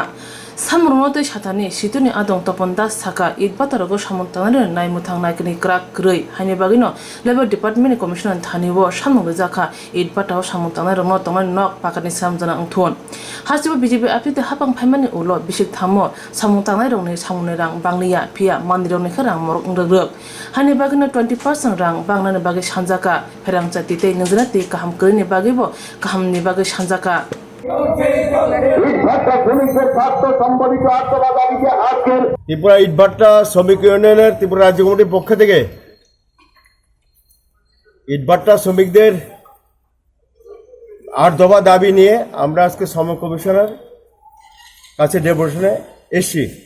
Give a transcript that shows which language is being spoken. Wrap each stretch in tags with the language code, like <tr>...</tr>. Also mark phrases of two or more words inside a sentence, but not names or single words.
<trp>सामुंतै साथानि सितुनि आदं तपन दास साका इटबाटा रगो सामुंतांग नायमुथां नायकनि क्राक ग्रै हानि बागैनो लेबार डिपार्टमेन्टनि कमिशनार थानिबो सामुं नुजाखा इटबाटाव सामुंतांग रंनो तंगै नक पाकानि सामजाना अंथुन हासिबो बिजेपि आफिते हापां फाइमानि उलो बिसिक थामो सामुंतांग रंनि सामुंनि रां बांलिया फिया मानदिरनि खरां मरक अंग्रग्रक हानि बागैनो 20% रां बांनानि बागै सानजाका Swrangchati tei नोजोराति काहाम करिनि बागैबो काहामनि बागै सानजाका</trp> <bn>ত্রিপুরা ইটভাটা শ্রমিক ইউনিয়নের ত্রিপুরা রাজ্য কমিটির পক্ষ থেকে ইটভাটা শ্রমিকদের 8 দফা দাবি নিয়ে আমরা আজকে শ্রম কমিশনার কাছে ডেপুটেশনে এসেছি।</bn>